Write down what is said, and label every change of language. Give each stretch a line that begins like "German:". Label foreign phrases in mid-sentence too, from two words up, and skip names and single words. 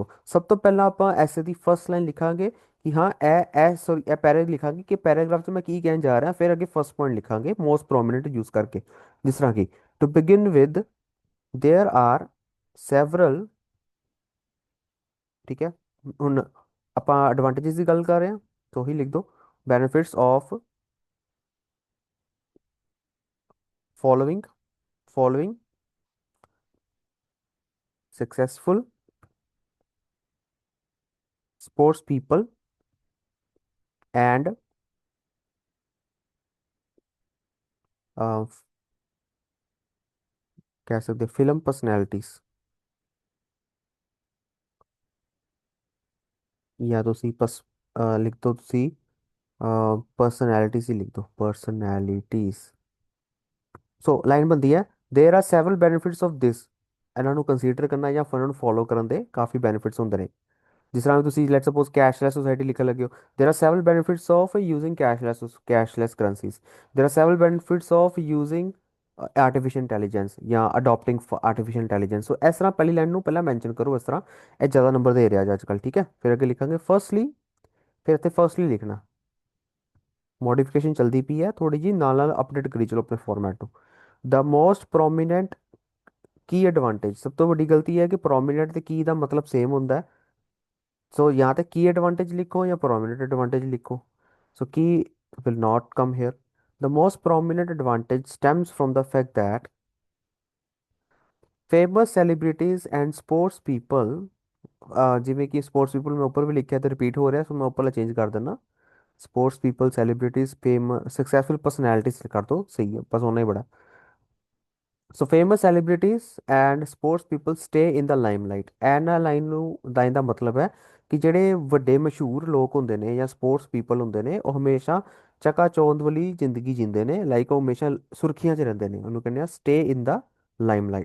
Punjabi: ਸਭ ਤੋਂ ਪਹਿਲਾਂ ਆਪਾਂ ਐਸੇ ਦੀ
English: first line
Punjabi: ਲਿਖਾਂਗੇ ਕਿ ਹਾਂ ਇਹ ਸੋਰੀ ਇਹ ਪੈਰਾ ਲਿਖਾਂਗੇ ਕਿ ਪੈਰਾਗ੍ਰਾਫ 'ਚ ਮੈਂ ਕੀ ਕਹਿਣ ਜਾ ਰਿਹਾ, ਫਿਰ ਅੱਗੇ
English: first point
Punjabi: ਲਿਖਾਂਗੇ
English: most prominent use
Punjabi: ਕਰਕੇ, ਜਿਸ ਤਰ੍ਹਾਂ ਕਿ
English: to begin with there are several,
Punjabi: ਠੀਕ ਹੈ। ਹੁਣ ਆਪਾਂ ਐਡਵਾਂਟੇजेस ਦੀ ਗੱਲ ਕਰ ਰਹੇ ਹਾਂ, ਤਾਂ ਉਹੀ ਲਿਖ ਦਿਓ,
English: benefits of following following successful sports people
Hindi: and uh, कह सकते
English: film personalities,
Hindi: या तो सी पस लिख दो सी पर्सनैलिटीज ही लिख दो, पर्सनैलिटीज।
Punjabi: ਸੋ ਲਾਈਨ ਬਣਦੀ ਹੈ
English: there are several benefits of this,
Punjabi: ਇਹਨਾਂ ਨੂੰ ਕੰਸੀਡਰ ਕਰਨਾ ਜਾਂ ਫਿਰ ਇਹਨਾਂ ਨੂੰ ਫੋਲੋ ਕਰਨ ਦੇ ਕਾਫੀ ਬੈਨੀਫਿਟਸ ਹੁੰਦੇ ਨੇ। ਜਿਸ ਤਰ੍ਹਾਂ ਤੁਸੀਂ
English: let suppose cashless society
Punjabi: ਲਿਖਣ ਲੱਗੇ ਹੋ,
English: there are several benefits of using cashless currencies, there are several benefits of using artificial intelligence ਜਾਂ adopting artificial intelligence.
Punjabi: ਸੋ ਇਸ ਤਰ੍ਹਾਂ ਪਹਿਲੀ ਲਾਈਨ ਨੂੰ ਪਹਿਲਾਂ ਮੈਂਸ਼ਨ ਕਰੋ, ਇਸ ਤਰ੍ਹਾਂ ਇਹ ਜ਼ਿਆਦਾ ਨੰਬਰ ਦੇ ਰਿਹਾ ਅੱਜ ਕੱਲ੍ਹ, ਠੀਕ ਹੈ। ਫਿਰ ਅੱਗੇ ਲਿਖਾਂਗੇ ਫਰਸਟਲੀ, ਫਿਰ ਇੱਥੇ ਫਰਸਟਲੀ ਲਿਖਣਾ, ਮੋਡੀਫਿਕੇਸ਼ਨ ਚਲਦੀ ਪਈ ਹੈ ਥੋੜੀ ਜੀ, ਨਾਲ ਨਾਲ ਅਪਡੇਟ ਕਰੀ ਚਲੋ ਆਪਣੇ ਫਾਰਮੈਟ ਨੂੰ।
English: the most prominent key advantage,
Punjabi: ਸਭ ਤੋਂ ਵੱਡੀ ਗਲਤੀ ਹੈ ਕਿ ਪ੍ਰੋਮੀਨੈਂਟ ਤੇ ਕੀ ਦਾ ਮਤਲਬ ਸੇਮ ਹੁੰਦਾ ਹੈ। ਸੋ ਜਾਂ ਤੇ
English: key advantage
Punjabi: ਲਿਖੋ ਜਾਂ
English: prominent advantage
Punjabi: ਲਿਖੋ।
English: so key will not come here. The most prominent advantage stems from the fact that famous celebrities and sports people,
Punjabi: ਜਿਵੇਂ ਕਿ
English: sports people
Punjabi: ਮੈਂ ਉੱਪਰ ਵੀ ਲਿਖਿਆ ਤੇ ਰਿਪੀਟ ਹੋ ਰਿਹਾ, ਸੋ ਮੈਂ ਉੱਪਰਲਾ ਚੇਂਜ ਕਰ ਦਿੰਦਾ,
English: sports people celebrities fame successful personalities
Punjabi: ਕਰ ਦੋ, ਸਹੀ ਹੈ, ਬਸ ਓਨਾ ਹੀ ਬੜਾ।
English: so famous celebrities and sports people stay in the limelight,
Punjabi: ਇਹਨਾਂ ਲਾਈਨ ਨੂੰ ਲਾਈਨ ਦਾ ਮਤਲਬ ਹੈ ਕਿ ਜਿਹੜੇ ਵੱਡੇ ਮਸ਼ਹੂਰ ਲੋਕ ਹੁੰਦੇ ਨੇ ਜਾਂ
English: sports people
Punjabi: ਹੁੰਦੇ ਨੇ, ਉਹ ਹਮੇਸ਼ਾ ਚਕਾ ਚੌਂਧ ਵਾਲੀ ਜ਼ਿੰਦਗੀ ਜਿੰਦੇ ਨੇ, ਲਾਈਕ ਉਹ ਹਮੇਸ਼ਾ ਸੁਰਖੀਆਂ 'ਚ ਰਹਿੰਦੇ ਨੇ, ਉਹਨੂੰ ਕਹਿੰਦੇ ਆ
English: stay in the limelight.